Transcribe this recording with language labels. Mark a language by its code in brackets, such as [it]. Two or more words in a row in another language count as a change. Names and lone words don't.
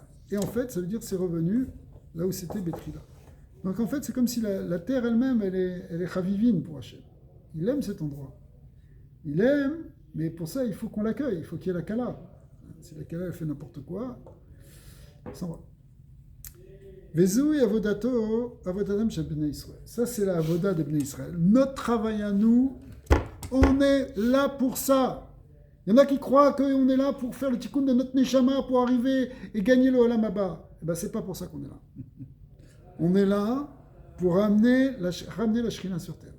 [fr] Et en fait, ça veut dire que c'est revenu là où c'était Betrila. Donc en fait, c'est comme si la terre elle-même, elle est chavivine pour Hachem. Il aime cet endroit. Il aime, mais pour ça, il faut qu'on l'accueille. Il faut qu'il y ait la Kala. Si la Kala, elle fait n'importe quoi, ça s'en va. [he] וזו עבודתו, עבודתם של בני ישראל. [fr] Ça, c'est la avoda de [he] בני ישראל. [fr] Notre travail à nous, on est là pour ça. Il y en a qui croient qu'on est là pour faire le tikkun de notre neshama, pour arriver et gagner le [he] עולם הבא. [fr] Eh bien, c'est pas pour ça qu'on est là. On est là pour ramener la Shrina sur terre.